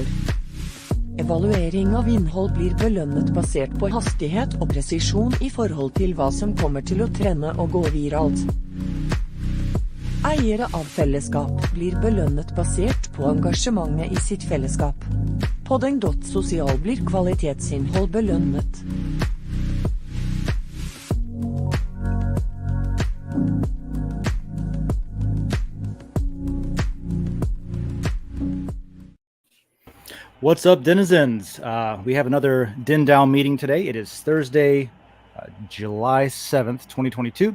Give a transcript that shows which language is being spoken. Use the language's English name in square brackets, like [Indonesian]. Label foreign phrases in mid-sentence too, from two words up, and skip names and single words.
[Norwegian] Evaluering av innhold blir belønnet basert på hastighet og presisjon I forhold til hva som kommer til å trende og gå viralt. Eiere av fellesskap blir belønnet basert på engasjementet I sitt fellesskap. På Den.Social blir kvalitetsinnhold belønnet. [English] What's up, denizens? We have another DENDAO meeting today. It is Thursday, July 7th, 2022.